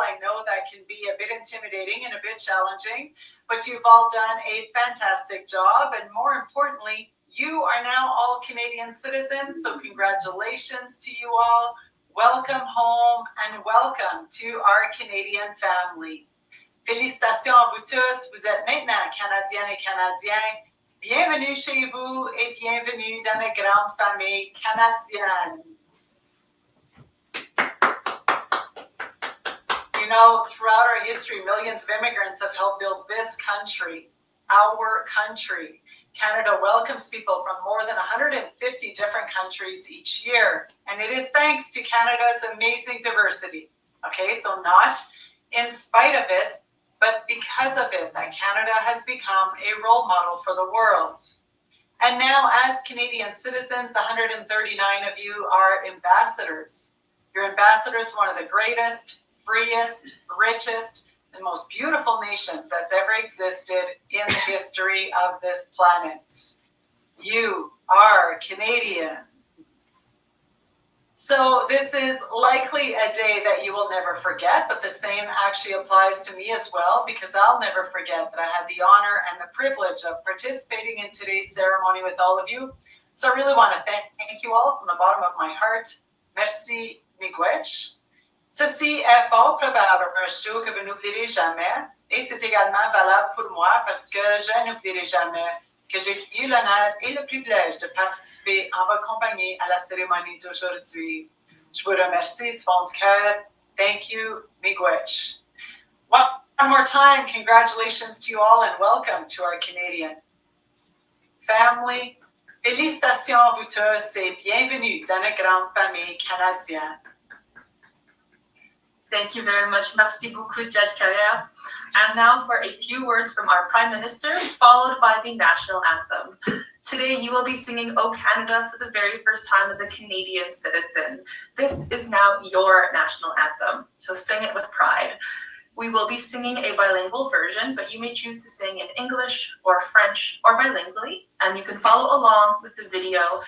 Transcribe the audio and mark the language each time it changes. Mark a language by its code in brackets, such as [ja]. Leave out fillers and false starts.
[en] I know that can be a bit intimidating and a bit challenging, but you've all done a fantastic job. And more importantly, you are now all Canadian citizens. So congratulations to you all. Welcome home and welcome to our Canadian family. [fr] Félicitations à vous tous. Vous êtes maintenant Canadiennes et Canadiens. Bienvenue chez vous et bienvenue dans la grande famille canadienne. [en] You know, throughout our history, millions of immigrants have helped build this country, our country. Canada welcomes people from more than 150 different countries each year, and it is thanks to Canada's amazing diversity. Okay, so not in spite of it, but because of it, that Canada has become a role model for the world. And now, as Canadian citizens, the 139 of you are ambassadors. You're ambassadors for one of the greatest, freest, richest, and most beautiful nations that's ever existed in the history of this planet. You are Canadian. So this is likely a day that you will never forget, but the same actually applies to me as well, because I'll never forget that I had the honor and the privilege of participating in today's ceremony with all of you. So I really want to thank you all from the bottom of my heart. [fr] Merci, miigwech. Ceci est fort probable un jour que vous n'oublierez jamais, et c'est également valable pour moi parce que je n'oublierai jamais que j'ai eu l'honneur et le privilège de participer en votre compagnie à la cérémonie d'aujourd'hui. Je vous remercie du fond du cœur. [en] Thank you, miigwech. One more time, congratulations to you all and welcome to our Canadian family. [fr] Félicitations à vous tous et bienvenue dans la grande famille canadienne. [en] Thank you very much. [fr] Merci beaucoup, Judge Carrière. [en] And now for a few words from our Prime Minister, followed by the national anthem. Today, you will be singing O Canada for the very first time as a Canadian citizen. This is now your national anthem, so sing it with pride. We will be singing a bilingual version, but you may choose to sing in English or French or bilingually, and you can follow along with the video.